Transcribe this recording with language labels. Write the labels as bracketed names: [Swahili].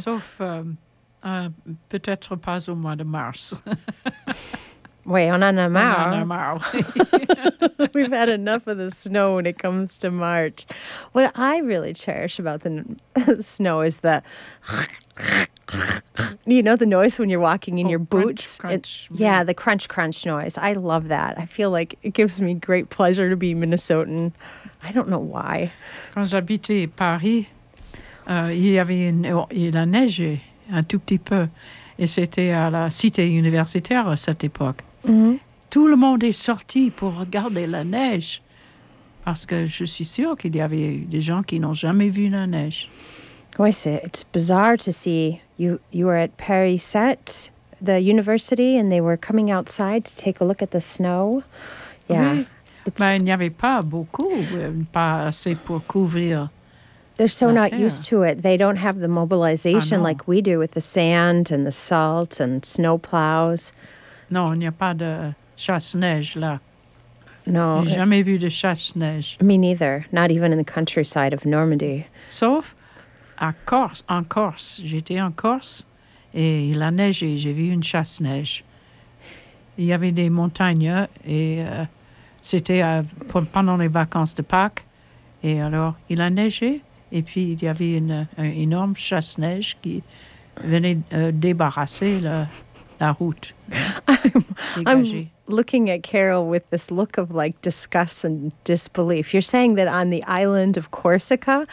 [French] Sauf peut-être pas au mois de mars. Oui, on en a marre. On en a marre. [English] We've had enough of the snow when it comes to March. What I really cherish about the snow is the... You know the noise when you're walking in your boots? Crunch, the crunch, crunch noise. I love that. I feel like it gives me great pleasure to be Minnesotan. I don't know why. [French] Quand j'habitais Paris, il y avait la neige un tout petit peu. Et c'était à la cité universitaire à cette époque. Mm-hmm. Tout le monde est sorti pour regarder la neige parce que je suis sûre qu'il y avait des gens qui n'ont jamais vu la neige. [English] Oui, it's bizarre to see you were at Paris Sète, the university, and they were coming outside to take a look at the snow. Yeah, [French] oui. Mais il n'y avait pas beaucoup, pas assez pour couvrir. [English] They're so [French] la [English] not [French] terre. [English] Used to it. They don't have the mobilization like we do with the sand and the salt and snow plows. [French] Non, il n'y a pas de chasse-neige là. Non. J'ai jamais vu de chasse-neige. [English] Me neither. Not even in the countryside of Normandy. [French] Sauf à Corse, en Corse. J'étais en Corse et il a neigé. J'ai vu une chasse-neige. Il y avait des montagnes et c'était pendant les vacances de Pâques. Et alors, il a neigé et puis il y avait une énorme chasse-neige qui venait débarrasser le... [English] I'm looking at Carol with this look of like disgust and disbelief. You're saying that on the island of Corsica,